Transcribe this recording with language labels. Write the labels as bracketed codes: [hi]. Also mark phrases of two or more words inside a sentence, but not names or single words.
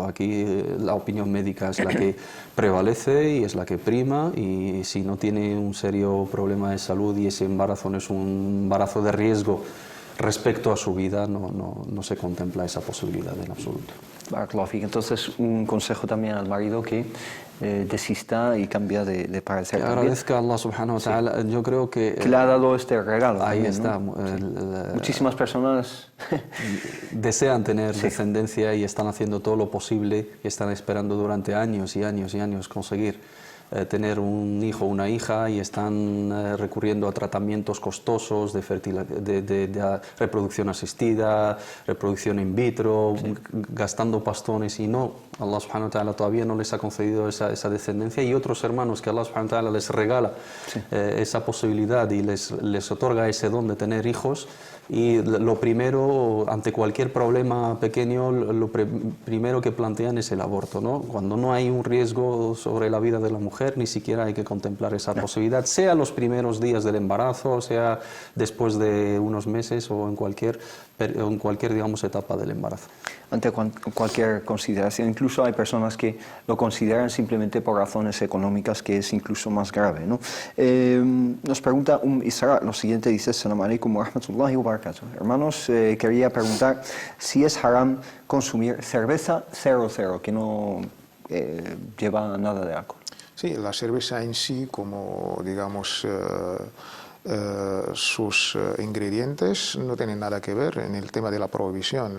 [es] Aquí la opinión médica es la que prevalece y es la que prima, y si no tiene un serio problema de salud y ese embarazo no es un embarazo de riesgo respecto a su vida, no se contempla esa posibilidad en absoluto. Entonces, un consejo también al marido que desista y cambia de parecer. Que agradezca a [ar] الله سبحانه وتعالى. [es] Yo creo que le ha dado este regalo. Ahí también, está. ¿no? Muchísimas personas desean tener descendencia y están haciendo todo lo posible y están esperando durante años y años y años conseguir tener un hijo o una hija y están recurriendo a tratamientos costosos de reproducción asistida, reproducción in vitro, gastando pastones, y [ar] الله سبحانه وتعالى [es] todavía no les ha concedido esa descendencia, y otros hermanos que [ar] الله سبحانه وتعالى [es] les regala esa posibilidad y les otorga ese don de tener hijos. Y lo primero, ante cualquier problema pequeño, lo primero que plantean es el aborto, ¿no? Cuando no hay un riesgo sobre la vida de la mujer, ni siquiera hay que contemplar esa posibilidad, sea los primeros días del embarazo, sea después de unos meses o en cualquier en cualquier, digamos, etapa del embarazo. Ante cualquier consideración, incluso hay personas que lo consideran simplemente por razones económicas, que es incluso más grave, ¿no? Nos pregunta Isra lo siguiente, dice: [ar] السلام عليكم ورحمة الله وبركاته. [es] Hermanos, quería preguntar si es haram consumir cerveza 00, que no lleva nada de alcohol. Sí, la cerveza en sí, como digamos sus ingredientes, no tienen nada que ver en el tema de la prohibición.